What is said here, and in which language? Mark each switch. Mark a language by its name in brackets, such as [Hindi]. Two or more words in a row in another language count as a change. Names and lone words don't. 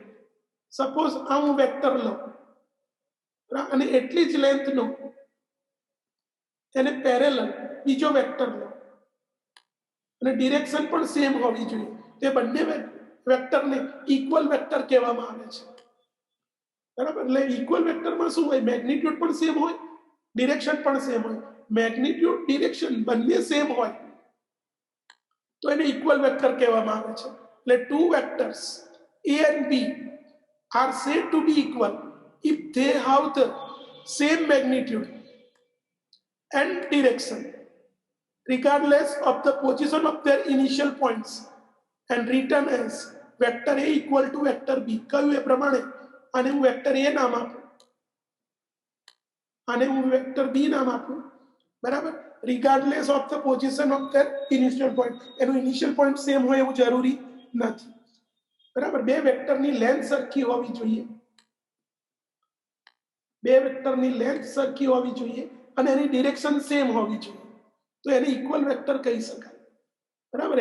[Gujarati] સપોઝ આ હું વેક્ટર લો અને એટલી જ લેન્થનો એને પેરેલલ બીજો વેક્ટર લો અને ડિરેક્શન પણ સેમ હોવી જોઈએ, તે બંને વેક્ટરને [English] equal vector [Gujarati] કહેવામાં આવે છે, બરાબર. એટલે ઇક્વલ વેક્ટરમાં શું હોય, મેગ્નિટ્યુડ પણ સેમ હોય, ડિરેક્શન પણ સેમ હોય. [English] magnitude direction [Gujarati] બંને સેમ હોય તો એને [English] equal vector [Gujarati] કહેવામાં આવે છે. [English] એટલે two vectors A and B are said to be equal if they have the same magnitude and direction regardless of the position of their initial points and written as vector A equal to vector B. [Gujarati] કહ્યું એ પ્રમાણે આને હું વેક્ટર A નામ આપું, આને હું વેક્ટર B નામ આપું, બરાબર. [English] regardless of the position of their initial point. [Gujarati] એનું [English] initial point [Gujarati] સેમ હોય એવું જરૂરી નથી, બરાબર. બે વેક્ટરની લેન્થ સરખી હોવી જોઈએ, બે વેક્ટરની લેન્થ સરખી હોવી જોઈએ અને એની ડિરેક્શન સેમ હોવી જોઈએ, તો એને [English] equal vector [Gujarati] કહી શકાય, બરાબર.